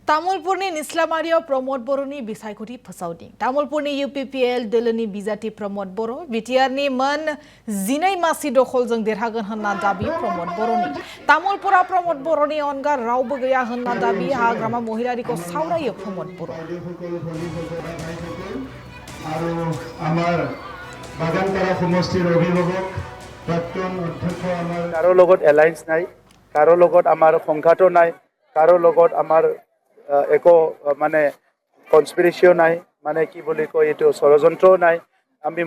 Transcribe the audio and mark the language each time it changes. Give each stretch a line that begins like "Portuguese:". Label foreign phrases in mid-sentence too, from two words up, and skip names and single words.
Bodo: तामुलपुरनि निस्लामारियाव प्रमोद बर'नि बिसायख'थि फोसावदिं तामुलपुरनि UPPL दोलोनि बिजाथि प्रमोद बर' बिटिआरनि मोन 12 मासि दखलजों देरहागोन होनना दाबि प्रमोद बर'नि तामुलपुरा प्रमोद बर'नि अनगा रावबो गैया होनना दाबि हाग्रामा महिलारिखौ सावरायो प्रमोद बर'
Assamese: আৰু আমাৰ বাগানপাৰা সমষ্টিৰ অভিভাৱক প্ৰাক্তন অধ্যক্ষ আমাৰ কাৰো লগত এলায়েন্স নাই কাৰো লগত আমাৰ সংঘাতো নাই কাৰো লগত আমাৰ একো মানে কনস্পিৰেচিও নাই মানে কি বুলি কয় এইটো ষড়যন্ত্ৰও নাই আমি